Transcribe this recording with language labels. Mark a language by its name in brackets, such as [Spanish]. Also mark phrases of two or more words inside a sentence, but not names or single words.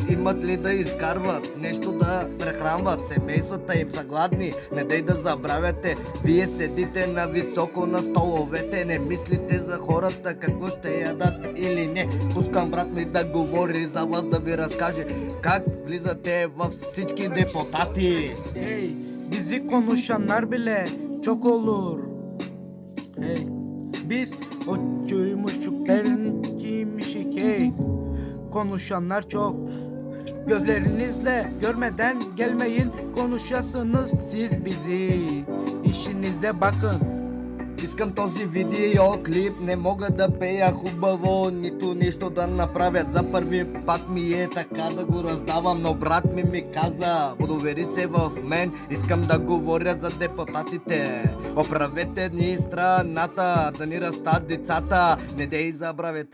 [Bulgarian] Имат ли да изкарват, нещо да прехранват, семействата им са гладни. Не дей да забравяте, вие седите на високо на столовете, не мислите за хората какво ще ядат или не. Пускам брат ми да говори за вас, да ви разкаже как влизате във всички депутати. Ей, [Turkish] bizi konuşanlar bile çok olur. Hey, biz o çocukların kimmişik hey. Konuşanlar çok. Gözlerinizle görmeden gelmeyin, konuşasınız siz bizi. İşinize bakın. [Bulgarian] Искам този видеоклип, не мога да пея хубаво, нито нищо да направя. За първи път ми е така да го раздавам, но брат ми каза, удовери се в мен, искам да говоря за депутатите. Оправете ни страната, да ни растат децата, не дей забравяте.